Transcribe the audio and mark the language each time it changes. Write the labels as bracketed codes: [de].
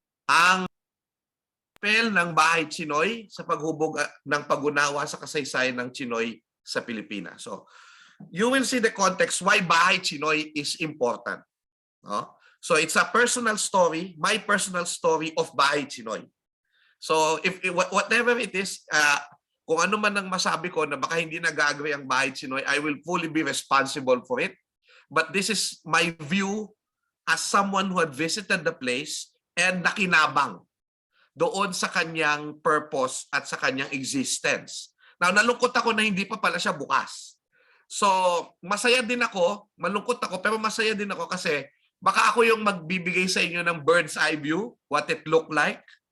[tl] Ang papel ng Bahay Tsinoy sa paghubog ng pag-unawa sa kasaysayan ng Tsinoy sa Pilipinas. [en] So, you will see the context why Bahay Tsinoy is important. No? So, it's a personal story, my personal story of Bahay Tsinoy. So, if whatever it is, [tl] kung ano man ang masabi ko na baka hindi nag-agree ang Bahay Tsinoy, [en] I will fully be responsible for it. But this is my view as someone who had visited the place [tl] and nakinabang doon sa kanyang purpose at sa kanyang existence. Now, nalungkot ako na hindi pa pala siya bukas. So, masaya din ako, malungkot ako, pero masaya din ako kasi baka ako yung magbibigay sa inyo ng bird's eye view, [en] what it looked like.